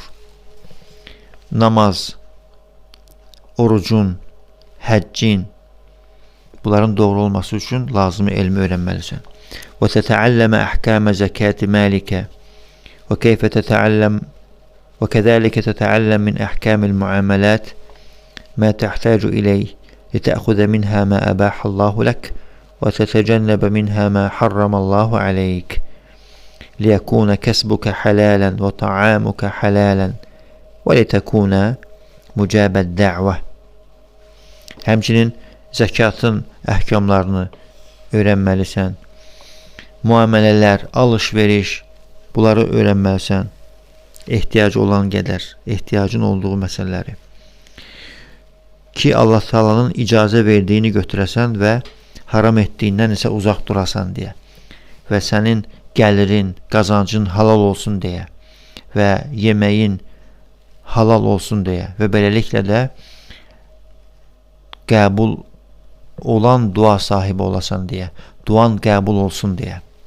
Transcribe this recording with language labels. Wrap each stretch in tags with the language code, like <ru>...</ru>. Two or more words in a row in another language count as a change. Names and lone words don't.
<az>Namaz, orucun, həccin, bunların doğru olması üçün lazımı elmi öyrənməlisən.</az> <ar>وتتعلم أحكام الزكاة ملكه وكيف تتعلم وكذلك تتعلم من أحكام المعاملات ما تحتاج إليه لتأخذ منها ما أباح الله لك وتتجنب منها ما حرم الله عليك ليكون كسبك حلالا وطعامك حلالا ولتكون مجاب الدعوة.</ar> <az>Həmçinin zəkatın əhkamlarını öyrənməlisən. Müamilələr, alış-veriş, bunları öyrənməlisən. Ehtiyac olan qədər, ehtiyacın olduğu məsələləri. Ki Allah Taala'nın icazə verdiyini götürəsən və haram etdiyindən isə uzaq durasan deyə və sənin gəlirin, qazancın halal olsun deyə və yeməyin halal olsun deyə və beləliklə də qəbul olan dua sahibi olasan deyə, duan qəbul olsun deyə.</az>